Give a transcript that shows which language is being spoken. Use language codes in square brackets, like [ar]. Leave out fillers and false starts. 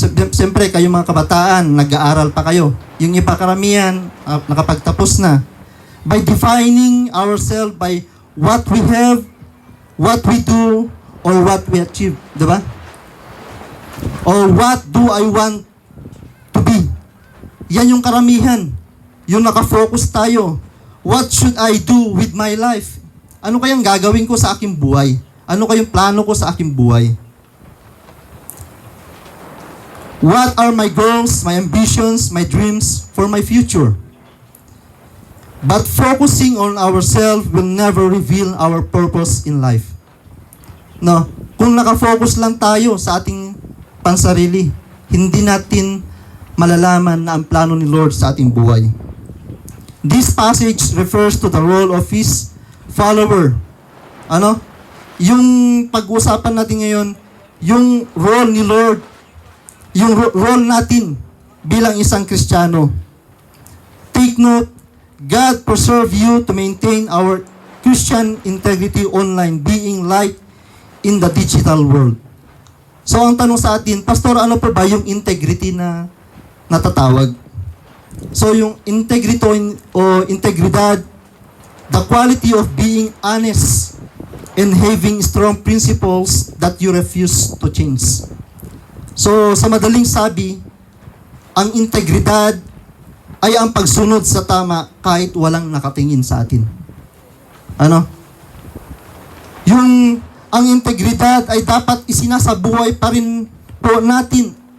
[tl] Siyempre, kayo mga kabataan, nag-aaral pa kayo. Yung iba karamihan, nakapagtapos na. [en] By defining ourselves by what we have, what we do, or what we achieve. [tl] Diba? [en] Or what do I want to be? [tl] Yan yung karamihan. Yung nakafocus tayo. [en] What should I do with my life? [tl] Ano kayang gagawin ko sa aking buhay? Ano kayang plano ko sa aking buhay? [en] What are my goals, my ambitions, my dreams for my future? But focusing on ourselves will never reveal our purpose in life. [tl] No? Kung nakafocus lang tayo sa ating pansarili, hindi natin malalaman na ang plano ni Lord sa ating buhay. [en] This passage refers to the role of His follower. [tl] Ano? Yung pag-uusapan natin ngayon, yung role ni Lord, yung role natin bilang isang Kristiyano. [en] Take note, God preserve you to maintain our Christian integrity online, being light in the digital world. [tl] So ang tanong sa atin, Pastor, ano pa ba yung integrity na natatawag? So yung integrity o integridad, [en] the quality of being honest and having strong principles that you refuse to change. [tl] So sa madaling sabi, ang integridad ay ang pagsunod sa tama kahit walang nakatingin sa atin. Ano? Ang integridad ay dapat isinasabuhay pa rin po natin.